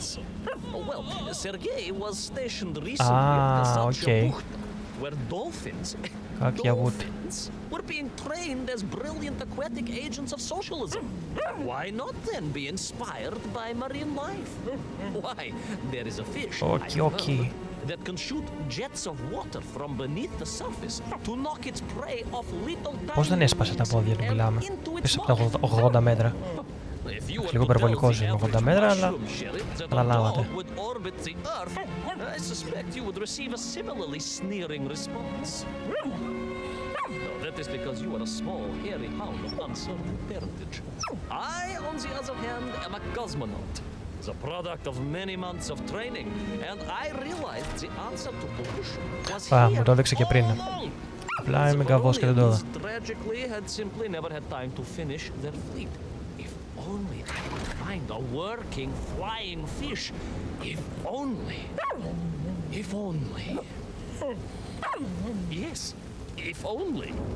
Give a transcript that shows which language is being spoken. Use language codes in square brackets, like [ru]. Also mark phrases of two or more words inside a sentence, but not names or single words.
[en] Well, Sergei was stationed recently at Kazachya Bukhta, where dolphins were being trained as brilliant aquatic agents of socialism. Why not then be inspired by marine life? Why, there is a fish, I have heard, that can shoot jets of water from beneath the surface to knock its prey off little [el] Πώς δεν έσπασε τα πόδια του, μιλάμε? Πίσω από τα 80 μέτρα. Λίγο υπερβολικός είναι 80 μέτρα, αλλά καταλάβατε. [en] I suspect you would receive a similarly sneering response. No, that is because you are a small, hairy hound of uncertain parentage. I, on the other hand, am a cosmonaut, the product of many months of training, and I realized the answer to pollution was here [el] μου το έδειξε και πριν. Απλά είμαι καβός και δεν το είδα. [en] Tragically, had simply never had time to finish their fleet. If only I could find a working, flying fish. If only. If only. Yes, if only.